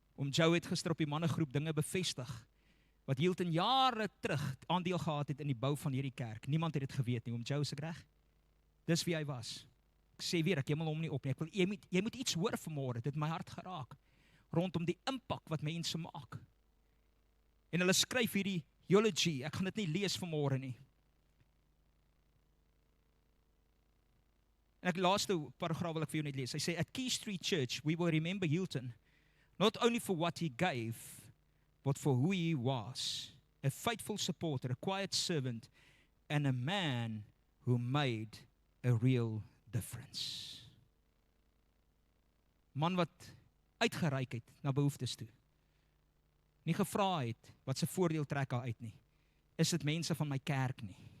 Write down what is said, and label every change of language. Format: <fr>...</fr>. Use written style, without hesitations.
<af>Joe het gister op die mannegroep dinge bevestig wat Hilton jare terug aandeel gehad het in die bou van hierdie kerk. Niemand het dit geweet nie. Joe, is ek reg? Dis wie hy was. Ek sê weer, ek hemel hom nie op nie. Jy moet iets hoor vanmôre, dit het my hart geraak rondom die impak wat mense maak. En hulle skryf hierdie eulogy, ek gaan dit nie lees vanmôre nie. En ek laaste paragraaf wil ek vir jou net lees. Hy sê,</af> <en>at Key Street Church, we will remember Hilton, not only for what he gave, but for who he was. A faithful supporter, a quiet servant, and a man who made a real difference.</en> <af>Man wat uitgereik het na behoeftes toe. Nie gevra het wat sy voordeel trek daar uit nie. Is dit mense van my kerk nie?</af>